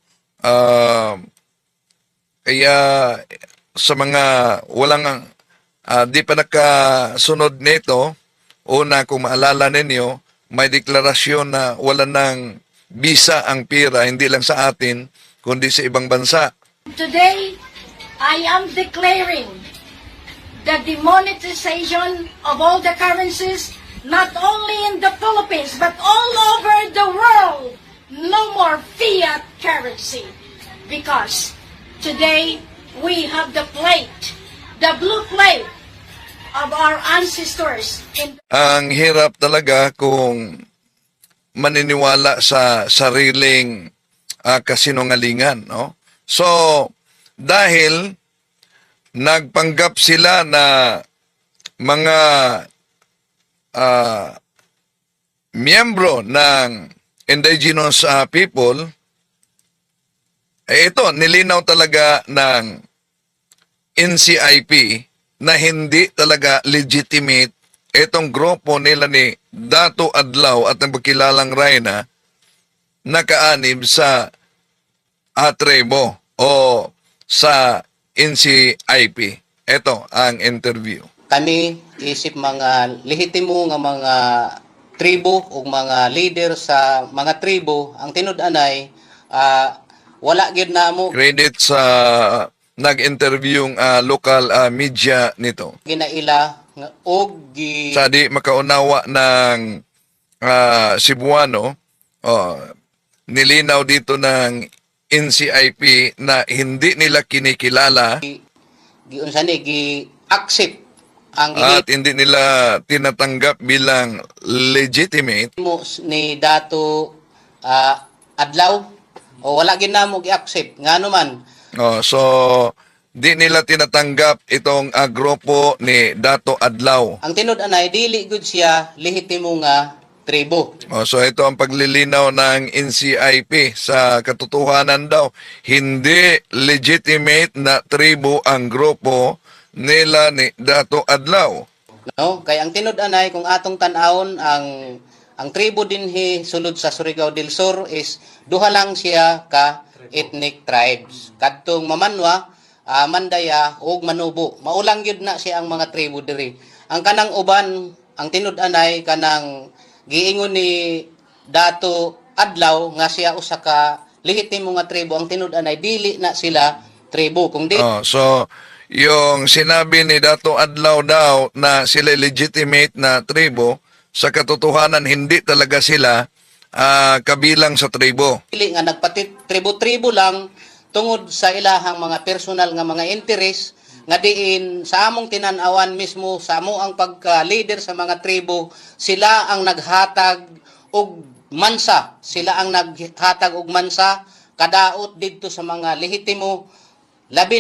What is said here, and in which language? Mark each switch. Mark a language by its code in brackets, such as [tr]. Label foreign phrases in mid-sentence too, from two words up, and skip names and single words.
[tl] Kaya sa mga walang di pa nakasunod nito, una kung maalala ninyo, may deklarasyon na wala ng bisa ang pira, hindi lang sa atin, kundi sa ibang bansa. [en] Today, I am declaring the demonetization of all the currencies, not only in the Philippines, but all over the world. No more fiat currency. Because today, we have the plate, the blue plate, of our ancestors in [tl] Ang hirap talaga kung maniniwala sa sariling kasinungalingan, no? So, dahil nagpanggap sila na mga miyembro ng [en] indigenous people, [tl] ito, nilinaw talaga ng NCIP na hindi talaga legitimate itong grupo nila ni Dato Adlaw at ang pagkilalang Rayna nakaanib sa Atrebo o sa NCIP. Ito ang interview. [ceb] Kami isip mga lehitimo nga mga tribo o mga leader sa mga tribo ang tinud-anay wala gyud namo [tl] Credit sa nag-interview [en] local media [tl] nito. [ceb] ginaila nga og [tl] Sa di makaunawa ng Cebuano, nilinaw dito ng NCIP na hindi nila kinikilala [ceb] giunsa ni gi-accept ang [tl] at hindi nila tinatanggap bilang legitimate. [ceb] mo ni Dato Adlaw o wala gyud namo gi-accept ngano man [tl] So, di nila tinatanggap itong grupo ni Dato Adlaw. [ceb] ang tinud-anay dili gud siya lehitimo nga tribo. [tl] So, ito ang paglilinaw ng NCIP. Sa katotohanan daw, hindi legitimate na tribo ang grupo nila ni Dato Adlaw. [ceb] No, kay ang tinud-anay kung atong tan-awon ang tribo dinhi sulod sa Surigao del Sur is duha lang siya ka [en] ethnic tribes. [ceb] Kadtong Mamanwa, Mandaya ug Manubo. Maulang gyud na siya ang mga tribo diri. Ang kanang uban, ang tinud-anay kanang giingon ni Dato Adlaw nga siya usa ka lehitimo nga tribo, ang tinud-anay dili na sila tribo kung di [tl] So, yung sinabi ni Dato Adlaw daw na sila legitimate na tribo, sa katotohanan hindi talaga sila kabilang sa tribo. [ceb] dili nga nagpati tribo-tribo lang tungod sa ilahang mga personal nga mga interes nga diin sa among tinan-awan mismo sa amo ang pagka-leader sa mga tribo, sila ang naghatag og mansa, sila ang naghatag og mansa kadaot didto sa mga lehitimo labin